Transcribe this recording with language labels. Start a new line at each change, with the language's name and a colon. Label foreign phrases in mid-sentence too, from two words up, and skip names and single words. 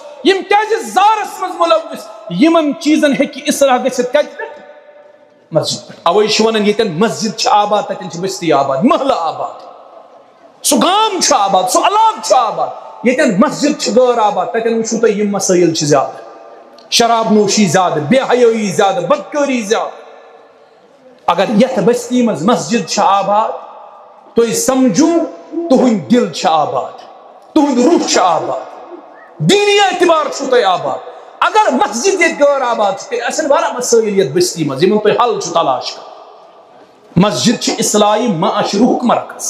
Kashmiri: یم کیا زارس مز ملوث. یمن چیزن ہیکہ اصلاح گژھِتھ کتہِ پٮ۪ٹھ مسجد پہ. اوے ونان یتن مسجد چھ آباد تتن بستی آباد محلہ آباد. سہ گام چھ آباد سہ علاقہ چھ آباد. یتن مسجد چھ غیر آباد تتن وچھو تُہۍ یم مسائل چھ زیادہ. شراب نوشی زیادہ. بے حیائی زیادہ. بدکاری زیادہ. اگر یتھ بستی مز مسجد چھ آباد تُہۍ سمجھو تہند دل چھ آباد. تہند روح چھ آباد. دینی اعتبار چھو تُہۍ آباد. اگر مسجد یہ غیر آباد اصل واریاہ مسائل یت بستی مز یمن تُہۍ حل چھو تلاش کر. مسجد چھ اصلاحی معاشرہ مرکز.